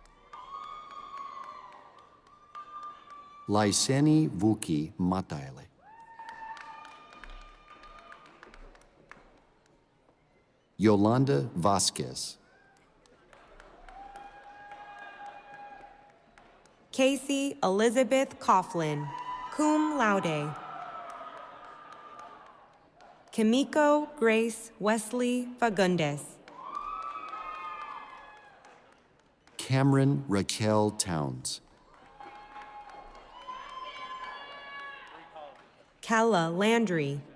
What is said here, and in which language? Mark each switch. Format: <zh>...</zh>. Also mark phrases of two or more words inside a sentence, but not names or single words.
<en>Lyseni Vuki Mataile. Yolanda Vasquez. Casey Elizabeth Coughlin, cum laude. Kimiko Grace Wesley Fagundes. Cameron Raquel Towns. Kella Landry.</en>